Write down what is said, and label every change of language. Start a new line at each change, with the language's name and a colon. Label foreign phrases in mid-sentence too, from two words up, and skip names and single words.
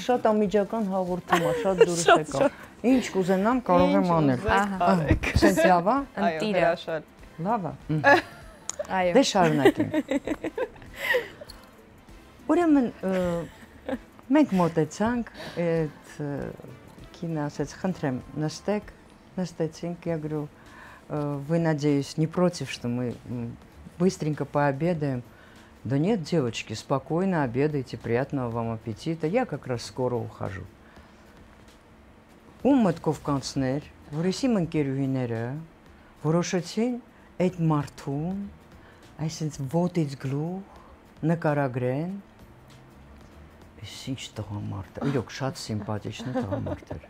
Armenian: Շատ ամիջական հաղորդում է, շատ դուրս եկա։ Ինչ կուզենամ կարող եմ անել։ Սենց լավ է։ Ընտիրը։ Լավ է։ Այո։ Դե շարունակենք։ Ուրեմն մենք մոտեցանք, այդ կինը ասեց, խնդրեմ, նստեք, նստեցինք,
Russian: я говорю, вы, надеюсь, не против, что мы быстренько пообедаем? Да нет, девочки, спокойно обедайте, приятного вам аппетита, я как раз скоро ухожу.
Armenian: Ում մտքով կանցներ, որ եսիմ ընկերուհիները որոշեցին այդ մարդուն, այսինքն ոտից գլուխ, նկարագրեն, այս ինչ տղամարդ է, իրոք շատ սիմպաթիչն տղամարդ էր։